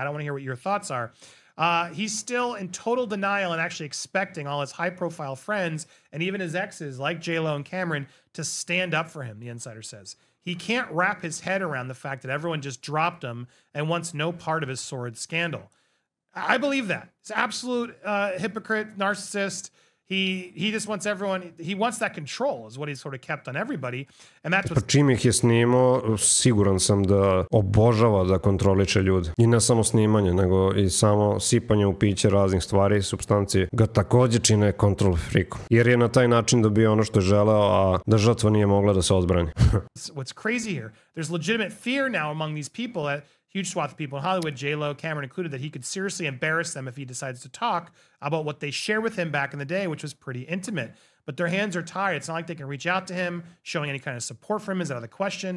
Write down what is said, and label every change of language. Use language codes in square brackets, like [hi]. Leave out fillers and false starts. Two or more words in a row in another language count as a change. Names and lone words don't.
[en] I want to hear what your thoughts are. He's still in total denial and actually expecting all his high-profile friends and even his exes like J-Lo and Cameron to stand up for him, the insider says. He can't wrap his head around the fact that everyone just dropped him and wants no part of his sordid scandal. I believe that. He's an absolute hypocrite, narcissist. He just wants everyone, he wants that control is what he's sort of kept on everybody. And that's what... [sr] Čim ih je snimao, siguran sam da obožava da kontroliče ljude. I ne samo snimanje, nego i samo sipanje u piće raznih stvari, supstancije, ga takođe čine [en] control freakom. [sr] Jer je na taj način dobio ono što je želeo, a da žrtva nije mogla da se odbrani. [en] What's crazy here, there's legitimate fear now among these people that huge swath of people in Hollywood, J-Lo, Cameron included, that he could seriously embarrass them if he decides to talk about what they shared with him back in the day, which was pretty intimate. But their hands are tied. It's not like they can reach out to him. Showing any kind of support for him is out of the question.